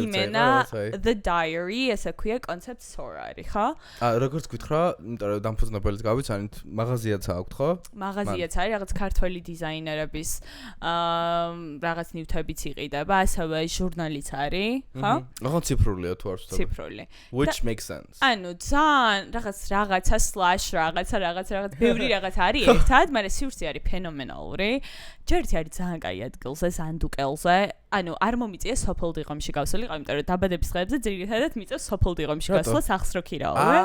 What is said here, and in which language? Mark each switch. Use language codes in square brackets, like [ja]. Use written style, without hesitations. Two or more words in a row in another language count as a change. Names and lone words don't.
[ka] იმენა The Diary, ესე ქვია [en] concept store [ka] არის, ხო? როგორც გითხრა, იმიტომ რომ დამფუძნებელიც გავიცანით, მაღაზიაც აქვს, ხო? მაღაზიაც არის, რაღაც ქართველი დიზაინერების რაღაც ნივთებიც იყიდება, ასევე ჟურნალიც არის, ხო? რაღაც ციფრულია თუ არ ვცდები. ციფრული. [en] Which makes sense. [ka] ანუ ძალიან რაღაცა რაღაცა ბევრი რაღაც არის ერთად, მაგრამ სივრცე არის ფენომენალური. ჯერტი არის ძალიან კაი ადგილზე, სანდუკელზე. ანუ არ მომიწია სოფელ დიღომში გავსულიყო, იმიტომ რომ დაბადების დღეებზე ძირითადად მიწევს სოფელ დიღომში გასვლა სახს რო ქირაოვე.